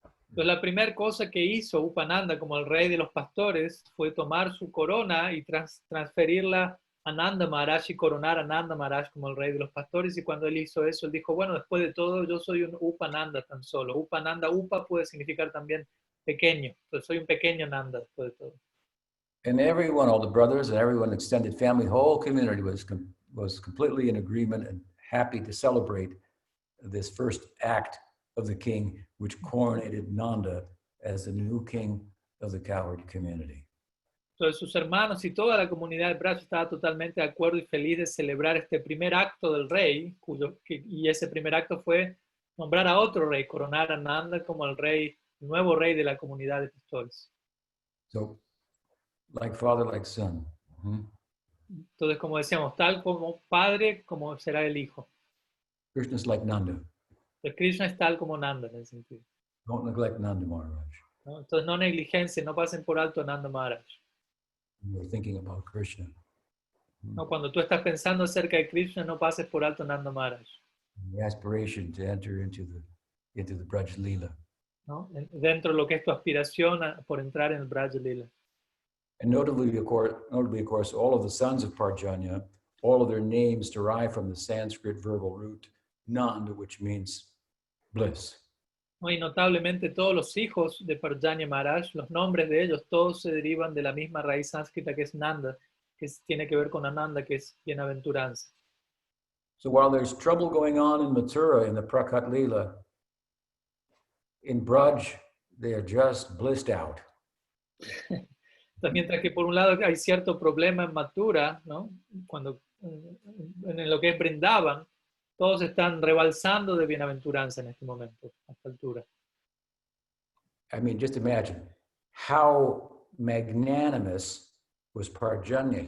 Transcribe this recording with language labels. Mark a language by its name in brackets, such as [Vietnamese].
[Spanish] Entonces, la primera cosa que hizo Upananda como el rey de los pastores fue tomar su corona y transferirla a Nanda Maharaj y coronar a Nanda Maharaj como el rey de los pastores. Y cuando él hizo eso, él dijo, bueno, después de todo, yo soy un Upananda tan solo. Upananda, Upa puede significar también pequeño. Entonces, soy un pequeño Nanda después de todo. [English] And everyone, all the brothers and everyone, extended family, whole community was completely in agreement and happy to celebrate this first act of the king, which coronated Nanda as the new king of the cowherd community. [Spanish] Entonces sus hermanos y toda la comunidad del Braj estaba totalmente de acuerdo y feliz de celebrar este primer acto del rey, y ese primer acto fue nombrar a otro rey, coronar a Nanda como el rey, el nuevo rey de la comunidad de pastores. [English] So, like father, like son. [Spanish] Entonces, como decíamos, tal como padre, como será el hijo. [English] Krishna is like Nanda. [Spanish] Entonces, Krishna es tal como Nanda en ese sentido. [English] Don't neglect Nanda Maharaj. [Spanish] ¿No? Entonces, no negligencien, no pasen por alto a Nanda Maharaj. [English] We're thinking about Krishna. [Spanish] ¿No? Cuando tú estás pensando acerca de Krishna, no pases por alto a Nanda Maharaj. [English] The aspiration to enter into the Braj Leela. [Spanish] ¿No? Dentro de lo que es tu aspiración por entrar en el Braj Lila. [English] And notably, of course, all of the sons of Parjanya, all of their names derive from the Sanskrit verbal root Nand, which means bliss. [Spanish] ¿No? Y notablemente todos los hijos de Parjanya Maharaj, los nombres de ellos, todos se derivan de la misma raíz sánscrita que es Nanda, que tiene que ver con Ananda, que es bienaventuranza. [English] So while there's trouble going on in Mathura in the Prakat Leela, in Braj, they are just blissed out. [Spanish] Entonces, mientras que por un lado hay cierto problema en Mathura, ¿no? Cuando en lo que es Brindavan, todos están rebalsando de bienaventuranza en este momento, a esta altura. [English] I mean, just imagine how magnanimous was Parjanya.